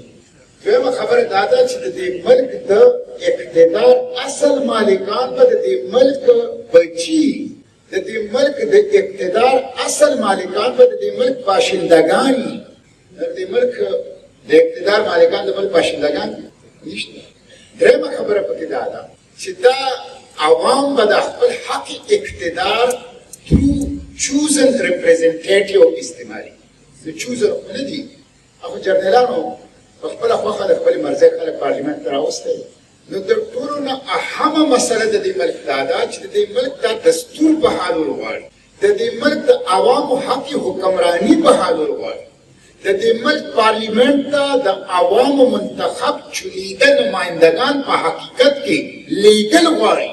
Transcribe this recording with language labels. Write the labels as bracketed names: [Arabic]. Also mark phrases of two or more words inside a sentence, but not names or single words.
[Pashto] دویمه خبره دا ده چې د دې ملک د اقتدار اصل مالکان به د دې ملک بچي، د دې ملک د اقتدار اصل مالکان به د دې ملک باشندگان وي. د دې ملک د اقتدار مالکان د ملک باشندگان نشته. درېیمه خبره پکې دا ده چې دا عوام به د خپل حق اقتدار [English] through chosen representative [Pashto] استعمالي. د chosen خو نه دي، هغه جرنیلانو په خپله خوښه د خپلې مرضۍ خلک پارلمنټ ته راوستی. نو د ټولو نه اهمه مسله د دې ملک دا ده چې د دې ملک دا دستور بحالول غواړي، د دې ملک د عوامو حق حکمراني بحالول غواړي، د دې ملک پارلیمنټ ته د عوامو منتخب چونیده نمایندگان په حقیقت کې لیږل غواړي.